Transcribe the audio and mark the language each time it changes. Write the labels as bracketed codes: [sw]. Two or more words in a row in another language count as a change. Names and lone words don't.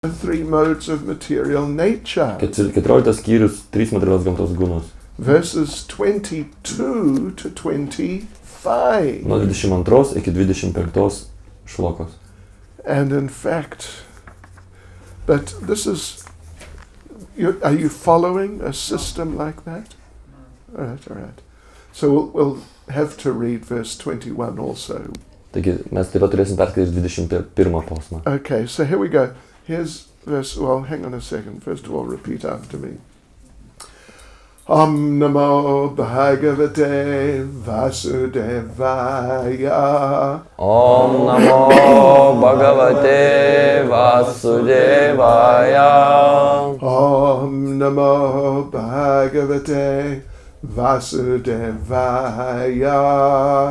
[en] three modes of material nature. [lt] 14 skyrius 3 materialios gamtos gūnus. [en] Verses 22 to 25. [lt] Nuo 22 iki 25 šlokos. [en] And in fact, but this is, are you following a system like that? All right. So we'll have to read verse 21 also. [lt] Taigi mes taip pat turėsim perskaityti 21 posmą. [en] Okay, so here we go. Here's verse, well, hang on a second. First of all, repeat after me. [sa] Om Namo Bhagavate Vasudevaya. Om Namo Bhagavate Vasudevaya. Om Namo Bhagavate Vasudevaya.